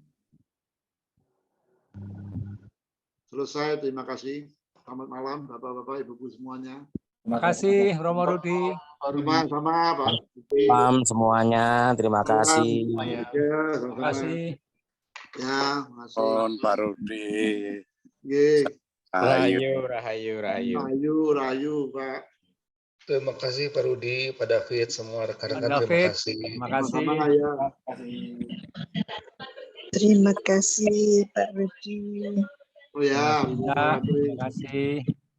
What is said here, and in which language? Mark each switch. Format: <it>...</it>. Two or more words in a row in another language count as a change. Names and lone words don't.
<id>Selesai, terima kasih. Selamat malam, Bapak-Bapak, Ibu-ibu semuanya. Terima kasih, Romo Rudi. Sama-sama, Pak. Malam semuanya, terima kasih. Ya, Terima kasih. Ya, makasih. Mohon Pak Rudi. Nggih. Rahayu, rahayu, rahayu. Rahayu, rahayu, Pak. Terima kasih Pak Rudi, Pak David, semua rekan-rekan. Pak Terima David, kasih. terima kasih. Sama-sama, ya. Terima kasih Pak Rudi. Oh ya, Terima kasih.</id>